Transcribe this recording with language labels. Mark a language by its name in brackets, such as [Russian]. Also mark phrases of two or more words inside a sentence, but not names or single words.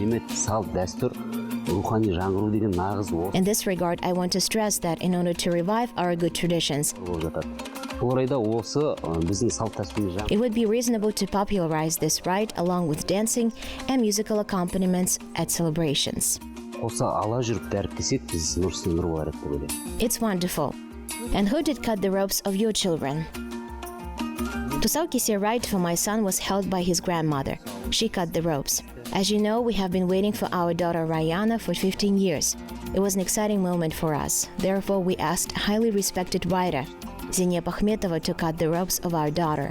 [English] In this regard, I want to stress that in order to revive our good traditions, it would be reasonable to popularize this rite along with dancing and musical accompaniments at celebrations. [Kazakh] Осы ала жүріп дәріптесек, біз нұр үстіне нұр болар еді деп ойлаймын. [English] It's wonderful. And who did cut the ropes of your children? Tusau Kisir rite for my son was held by his grandmother. She cut the ropes. As you know, we have been waiting for our daughter Rayana for 15 years. It was an exciting moment for us. Therefore, we asked highly respected writer, Zenia Pakhmetova, to cut the ropes of our daughter.